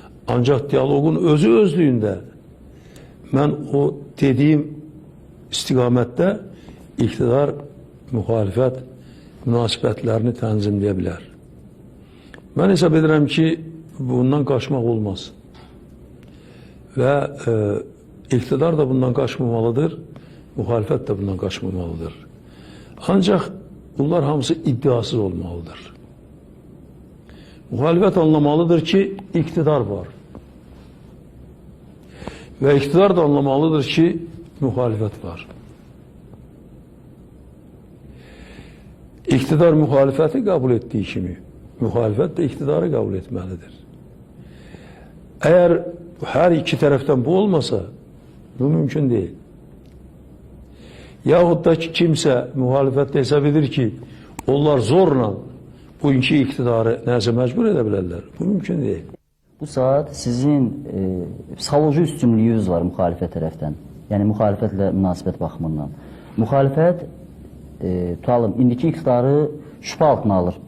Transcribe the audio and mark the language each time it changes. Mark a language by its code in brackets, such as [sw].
[az] Ancaq diyalogun özü özlüyündə mən o dediyim istiqamətdə iktidar, müxalifət münasibətlərini tənzimləyə bilər. Mən hesab edirəm ki, bundan qaçmaq olmaz. Və iktidar da bundan qaçmamalıdır, müxalifət də bundan qaçmamalıdır. Ancaq bunlar hamısı iddiasız olmalıdır. Müxalifət anlamalıdır ki, iktidar var. Ve iktidar da anlamalıdır ki, müxalifət var. İktidar müxalifəti [tr] kabul ettiği [az] kimi, müxalifət de iktidarı kabul etməlidir. [tr] Eğer her iki taraftan bu olmasa, bu mümkün değil. [az] Yahut da ki, kimse müxalifətdə hesab edir ki, onlar zorla bugünkü iktidarı nəzə məcbur edə bilərlər. [tr] Bu mümkün değil. [az] Bu saat sizin psixoloji üstünlüyünüz var müxalifət tərəfdən. Yəni müxalifətlə münasibət baxımından. Müxalifət tutalım, indiki iktidarı şübhə altına alır.